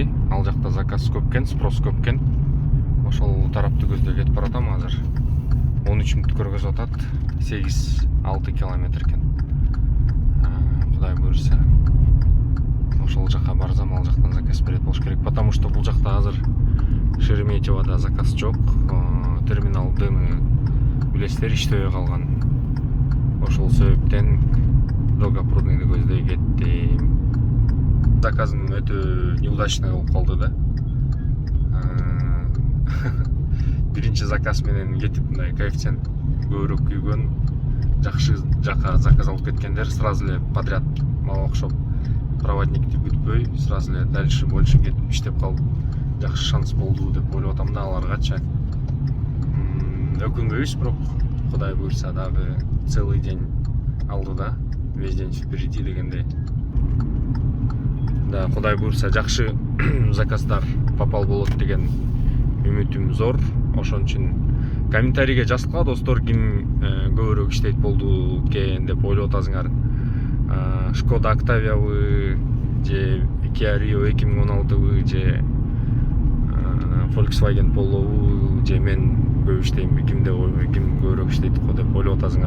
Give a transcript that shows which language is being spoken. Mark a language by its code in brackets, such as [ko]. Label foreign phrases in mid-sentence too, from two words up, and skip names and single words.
[ky] Ал жакта заказ көп экен, спрос көп экен. Ошол тарапты көздөй кетип баратам азыр. 13 мүнөт көргөзүп атат. 8-6 километр экен. Кудай буйрса. Ошол жака барсам, ал жактан заказ берет болуш керек, [ru] потому что [ky] бул жакта азыр Шереметьевода заказ жок. Терминал Дны билесиздер иштебей калган. Ошол себептен Долгопрудныйды көздөй кеттим. Заказым өтө неудачный болуп калды да. Биринчи заказ менен кетип мындай коэффициент көбүрөөк күйгөн, жакшы жака заказ алып кеткендер сразу эле подряд мага окшоп проводникти күтпөй, сразу эле [ru] дальше больше [ky] кетип иштеп калып, жакшы шанс болду деп ойлоп атам да аларгачы. Өкүнбөйбүз, бирок Кудай буйрса дагы [ru] целый день [ky] алдыда, [ru] весь день впереди [ky] дегендей. Да, Кудай буйрса жакшы заказдар попал болот деген үмүтүм зор. Ошон үчүн комментарийге жазгыла достор, ким көбүрөөк иштейт болду экен деп ойлоп атасыңар. Шкода Октавиябы же Kia Rio 2016бы же Volkswagen Polo'бу же мен көп иштеймби, ким көбүрөөк иштейт го деп ойлоп атасыңар.